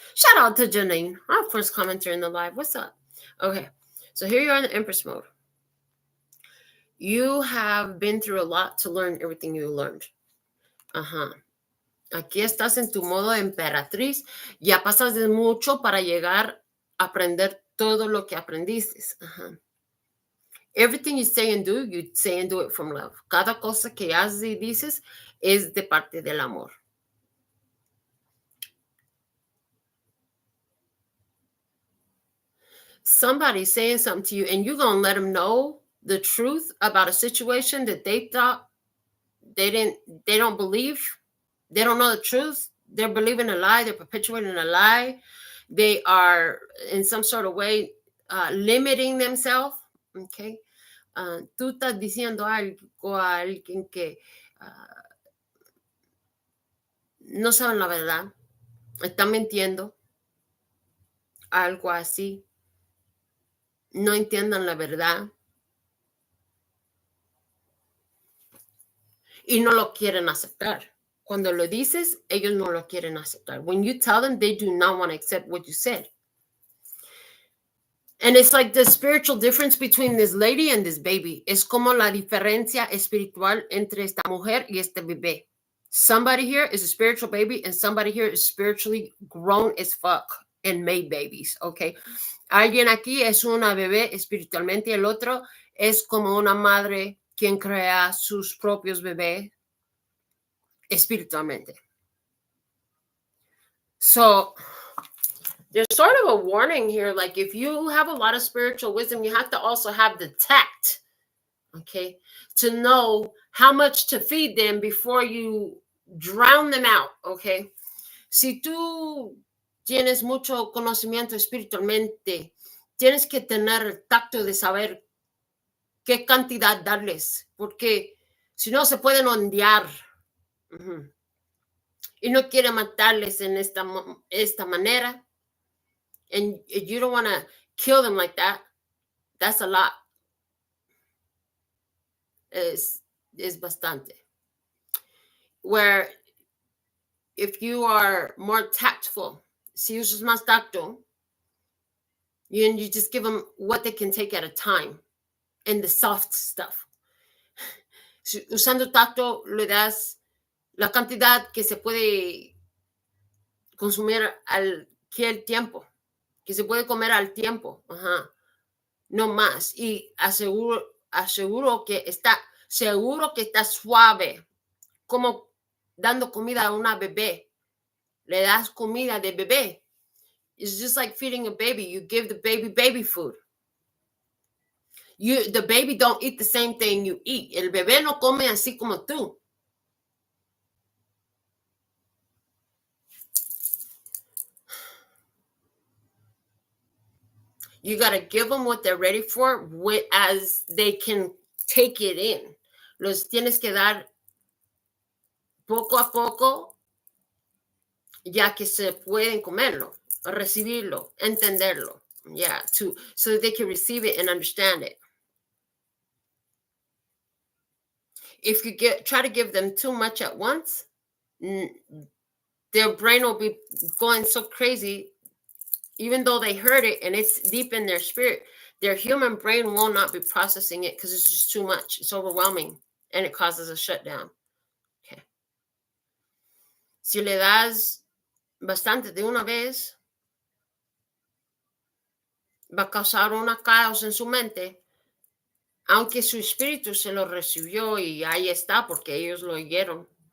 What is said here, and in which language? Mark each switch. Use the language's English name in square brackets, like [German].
[English] Shout out to Janine, our first commenter in the live. What's up? Okay. So here you are in the Empress mode. You have been through a lot to learn everything you learned. Ajá. [Spanish] Aquí estás en tu modo emperatriz. Ya pasas de mucho para llegar a aprender todo lo que aprendiste. Ajá. [English] Everything you say and do it from love. [Spanish] Cada cosa que haces y dices es de parte del amor. [English] Somebody's saying something to you and you're going to let them know the truth about a situation that they thought they don't believe. They don't know the truth. They're believing a lie. They're perpetuating a lie. They are in some sort of way limiting themselves. Okay. [Spanish] Tú estás diciendo algo a alguien que no saben la verdad. Están mintiendo. Algo así. No entiendan la verdad. Y no lo quieren aceptar. Cuando lo dices, ellos no lo quieren aceptar. [English] When you tell them, they do not want to accept what you said. And it's like the spiritual difference between this lady and this baby. [Spanish] Es como la diferencia espiritual entre esta mujer y este bebé. [English] Somebody here is a spiritual baby and somebody here is spiritually grown as fuck and made babies, okay? [Spanish] Alguien aquí es una bebé espiritualmente y el otro es como una madre quien crea sus propios bebés espiritualmente. [English] So there's sort of a warning here. Like if you have a lot of spiritual wisdom, you have to also have the tact, okay, to know how much to feed them before you drown them out, okay? [Spanish] Si tú tienes mucho conocimiento espiritualmente, tienes que tener el tacto de saber qué cantidad darles, porque si no se pueden ondear. Uh-huh. Y no quiere matarles en esta manera. [English] And you don't want to kill them like that. That's a lot. [Spanish] Es bastante. [English] Where if you are more tactful, [Spanish] si usas más tacto, [English] you just give them what they can take at a time and the soft stuff. [Spanish] Usando tacto, le das la cantidad que se puede consumir al tiempo, que se puede comer al tiempo. Ajá. No más. Y aseguro que está suave, como dando comida a una bebé. Le das comida de bebé. [English] It's just like feeding a baby. You give the baby food. The baby don't eat the same thing you eat. [Spanish] El bebé no come así como tú. [English] You got to give them what they're ready for as they can take it in. [Spanish] Los tienes que dar poco a poco, ya que se pueden comerlo, recibirlo, entenderlo. [English] Yeah, so that they can receive it and understand it. If you try to give them too much at once, their brain will be going so crazy, even though they heard it and it's deep in their spirit. Their human brain will not be processing it because it's just too much. It's overwhelming and it causes a shutdown. Okay. [Spanish] Si le das bastante de una vez, va a causar una caos en su mente, aunque su espíritu se lo recibió y ahí está porque ellos lo oyeron.